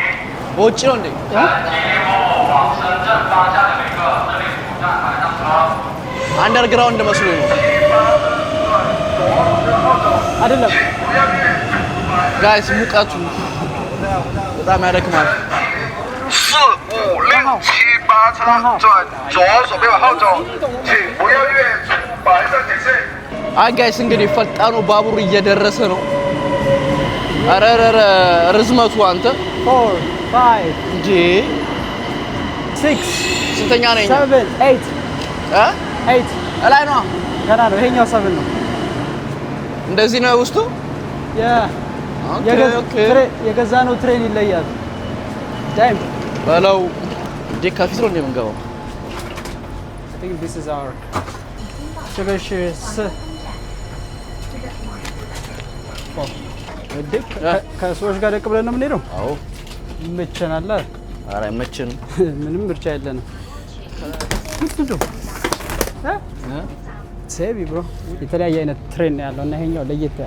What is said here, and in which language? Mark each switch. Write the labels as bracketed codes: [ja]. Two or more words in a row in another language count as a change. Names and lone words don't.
[am] በውጭ ነው እንዴ? አንደርግራውንድ መስሎኝ ነው አይደለም ጋይስ። ሙቀቱ በጣም ያደክማል። [zh] 4、5、6、7、8 车转左手边往后走，请不要越白色铁线。 [am] አይ ጋይስ እንግዲህ ፈጣኑ ባቡር እየደረሰ ነው። አረረረ ርዝመቱ አንተ 4 5 እንጂ 6 ስንተኛ ነኝ? 7 8 8 እላይ ነው ገና ነው። ይሄኛው 7 ነው። እንደዚህ ነው ውስጡ። የገዛ ነው ትሬን ይለያል። ታይም በለው እንዴ ከፊት ነው እንደምንገባው። [en] I think this is our [zh] 这个是 [am] 4ከሰዎች ጋር ደቅ ብለን ነው የምንሄደው። አዎ ይመቸናል። ኧረ አይመችንም። ምንም ምርጫ የለንም። ሴቪ ብሮ የተለያየ አይነት ትሬን ነው ያለው እና ይሄኛው ለየት ያለ